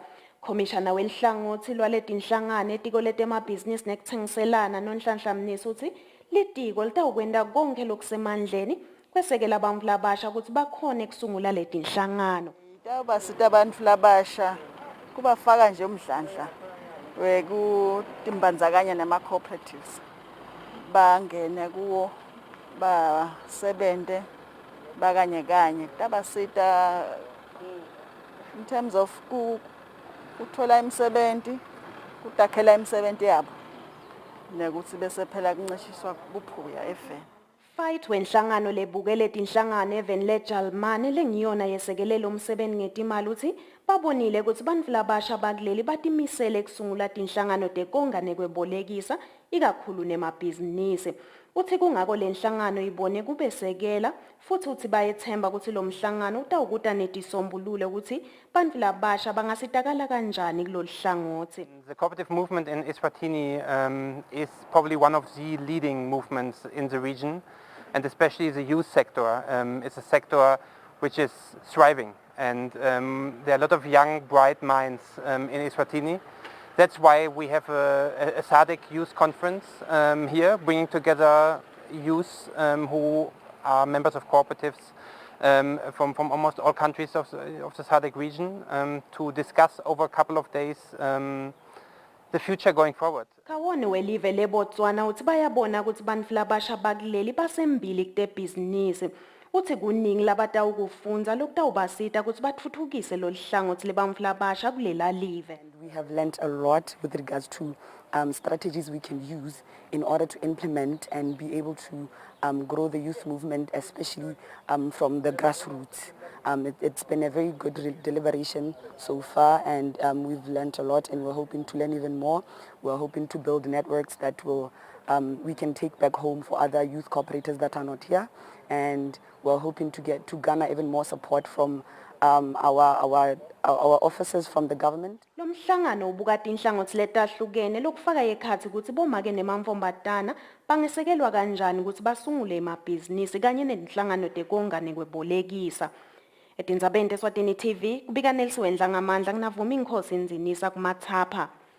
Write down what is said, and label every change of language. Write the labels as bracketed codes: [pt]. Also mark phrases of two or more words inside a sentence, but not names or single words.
[ss] Komishana welihlangothi lwaletinhlangano etiko letemabhizinisi nekuthengiselana noNhlanhla Mnisi uthi litiko litawukwenda konke lokusemandleni kwesekela abantu labasha ukuthi bakhone kusungula letinhlangano. Basita abantu labasha kubafaka nje umdlandla wekutimbandzakanya nema-cooperatives bangene kuwo basebente bakanye kanye kutabasita [en] in terms of [ss] kuthola imisebenti kutakhela imisebenti yabo nekuthi bese phela kuncishiswa buphuya efeni. Fight wenhlangano lebukele tinhlangano even leJalimane lengiyona yesekelelo umsebenzi ngetimali uthi babonile ukuthi bantfu labasha bakuleli batimisele kusungula tinhlangano tekonga nekwebolekisa ikakhulu nemabhizinisi. Uthi kungako le nhlangano ibone kubesekela futhi uthi bayethemba ukuthi lo mhlangano utawukuta netisombululo ukuthi bantfu labasha bangasitakala kanjani kulolu hlangothi. [en] The cooperative movement in Eswatini is probably one of the leading movements in the region, and especially the youth sector. It's a sector which is thriving, and there are a lot of young, bright minds in Eswatini. That's why we have a SADC youth conference here, bringing together youth who are members of cooperatives from almost all countries of the SADC region to discuss over a couple of days the future going forward. [ss] Kawone welive le Botswana uthi bayabona ukuthi bantfu labasha bakuleli basembili kute business. Uthi kuningi labatawukufunza lokutawubasita ukuthi batfuthukise lolu hlangothi lebantfu labasha kulela live. [en] We have learnt a lot with regards to strategies we can use in order to implement and be able to grow the youth movement, especially from the grassroots. It's been a very good deliberation so far, and we've learnt a lot, and we're hoping to learn even more. We're hoping to build networks that will we can take back home for other youth cooperators that are not here, and we're hoping to get to garner even more support from our officers from the government. [ss] Lo mhlangano ubukati inhlangothi letahlukene lokufaka ekhathi ukuthi bomake nemamfombatana bangesekelwa kanjani ukuthi basungule emabhizinisi kanye nenhlangano tekonga nekwebolekisa. Etindzabeni Eswatini TV kubika Nelsiwendla ngamandla kunavuma inkosi inzinisa kumathapha.